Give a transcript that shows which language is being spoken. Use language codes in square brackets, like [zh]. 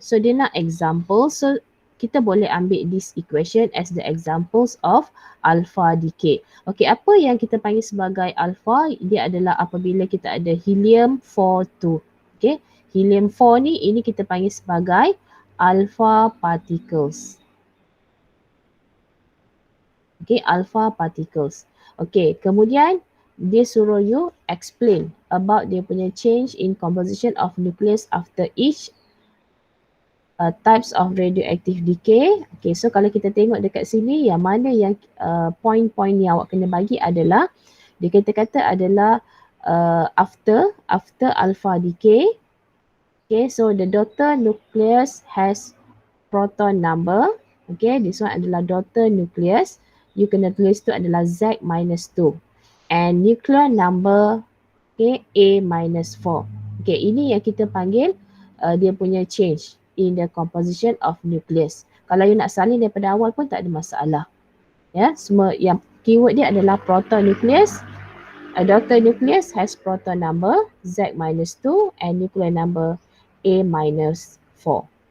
[en] So [ms] dia nak [en] example. So [ms] kita boleh ambil [en] this equation as the examples of alpha decay. [ms] Okey, apa yang kita panggil sebagai alpha? Dia adalah apabila kita ada helium 42. Okey, helium 4 ni ini kita panggil sebagai alpha particles. [en] Okey, alpha particles. Okey, [ms] kemudian dia suruh [en] you explain about [ms] dia punya [en] change in composition of nucleus after each types of radioactive decay. [ms] Okay, so kalau kita tengok dekat sini, yang mana yang point-point yang awak kena bagi adalah, dia kata adalah [en] after alpha decay. Okay, so the daughter nucleus has proton number. Okay, this one [ms] adalah [en] daughter nucleus. You [ms] kena tulis tu adalah [en] Z minus 2. And nuclear number, okay, A minus 4. Okay, [ms] ini yang kita panggil dia punya [en] change in the composition of nucleus. [ms] Kalau you nak salin daripada awal pun tak ada masalah. Ya, semua yang keyword dia adalah proton nucleus. [en] A daughter nucleus has proton number Z minus 2 and nuclear number A minus 4.